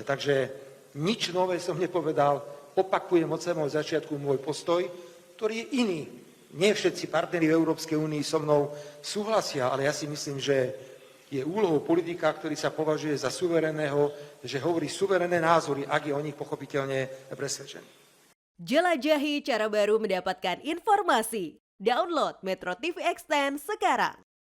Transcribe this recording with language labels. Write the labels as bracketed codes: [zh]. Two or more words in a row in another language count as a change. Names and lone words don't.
[sk] Takže nič nové som nepovedal, opakujem od samého začiatku môj postoj, ktorý je iný. Nie všetci partneri v Európskej únii so mnou súhlasia, ale ja si myslím, že je úlohou politika, ktorý sa považuje za suverénneho, že hovorí suverénne názory, ak je o nich pochopiteľne presvedčený. [id] Jelajahi cara baru mendapatkan informasi. Download Metro TV Extend sekarang.